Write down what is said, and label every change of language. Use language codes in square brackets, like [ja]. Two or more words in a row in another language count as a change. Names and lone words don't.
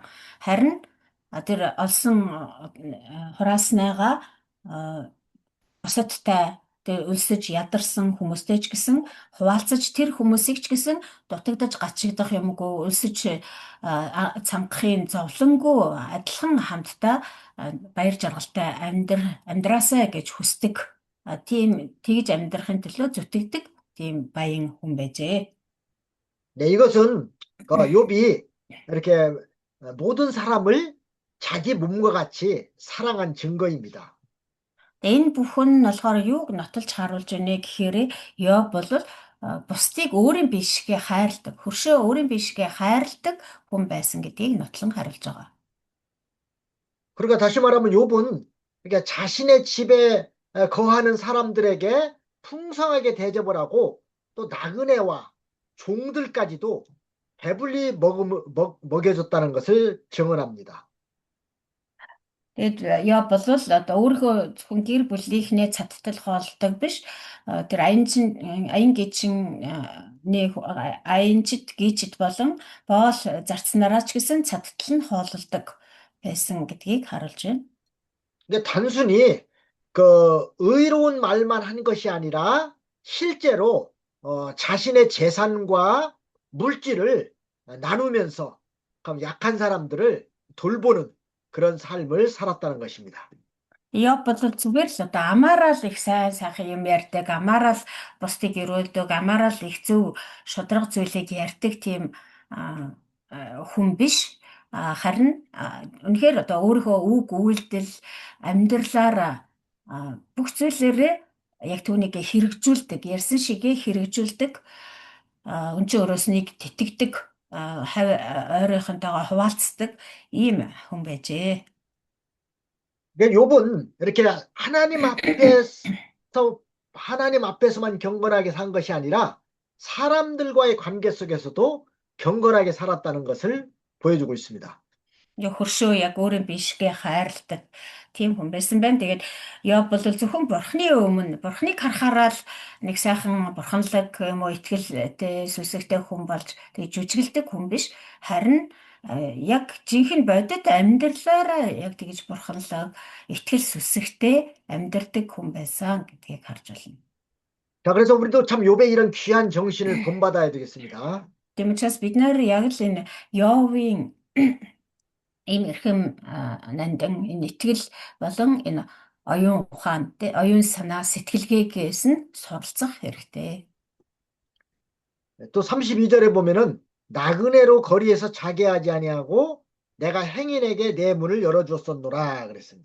[mn] Харин тэр олсон хурааснаагаа бусадтай тэр өлсөж ядарсан хүмүүстэй ч гэсэн хуваалцаж тэр хүмүүсийг ч гэсэн дутагдаж гачигдах юмгүй өлсөж цамхахын зовлонгүй адилхан хамтдаа баяр жаргалтай амьдраасаа гэж хүсдэг. Тийм тэгж амьдрахын төлөө зүтгэдэг тийм баян хүн байжээ. [ko] 네, 이것은 욥이 이렇게 모든 사람을 자기 몸과 같이 사랑한 증거입니다. [mn] Энэ бүхэн нь болохоор юуг нотолж харуулж байна гэхээр Йов бол бусдыг өөрийн бишгээ хайрладаг, хөршөө өөрийн бишгээ хайрладаг хүн байсан гэдгийг нотлон харуулж байгаа. [ko] 그러니까 다시 말하면 욥은 그러니까 자신의 집에 거하는 사람들에게 풍성하게 대접을 하고 또 나그네와 종들까지도 배불리 먹여줬다는 것을 증언합니다. [mn] Тэгээд Йов бол одоо өөрийнхөө зөвхөн гэр бүлийнхнээ цадтал хоолдог биш тэр аянчид гийчид болон боол зарцнараа ч гэсэн цадтал нь хоололдог байсан гэдгийг харуулж байна. [ko] 근데 단순히 그 의로운 말만 한 것이 아니라 실제로 자신의 재산과 물질을 나누면서 그럼 약한 사람들을 돌보는 그런 삶을 살았다는 것입니다. [mn] Йов бол зүгээр л одоо амаараа л их сайхан юм ярьдаг, амаараа л бусдыг өрөөлдөг, амаараа л их зөв шударга зүйлийг ярьдаг тийм хүн биш. Харин үнэхээр одоо өөрийнхөө үг үйлдэл амьдралаараа бүх зүйлээрээ яг түүнийг хэрэгжүүлдэг, ярьсан шигээ хэрэгжүүлдэг, өн чинь өөрөөс нэг тэтгэдэг, ойрынхонтойгоо хуваалцдаг ийм хүн байжээ. [ko] 그러니까 욥은 이렇게 하나님 앞에서만 경건하게 산 것이 아니라 사람들과의 관계 속에서도 경건하게 살았다는 것을 보여주고 있습니다. [mn] Яг хөршөө яг өөрийн бишгээ хайрладаг тийм хүн байсан байна. Тэгээд Йоб бол зөвхөн бурхны өмнө бурхныг харахаараа л нэг сайхан бурханлаг юм уу итгэлтэй сүсэгтэй хүн болж тэгээд жүжиглдэг хүн биш. Харин яг жинхэнэ бодит амьдралаараа яг тэгж бурханлаг итгэл сүсэгтэй амьдрдаг хүн байсан гэдгийг харж байна. [ko] 자, 그래서 우리도 참 욥의 이런 귀한 정신을 본받아야 되겠습니다. [mn] Тийм учраас бид нэр яг л энэ Йовын ийм эрхэм нандин энэ итгэл болон энэ оюун ухаан, оюун санаа, сэтгэлгээгээс нь суралцах хэрэгтэй. [ko] 또 32절에 보면은 나그네로 거리에서 자게 하지 아니하고 내가 행인에게 내 문을 열어주었었노라 그랬습니다.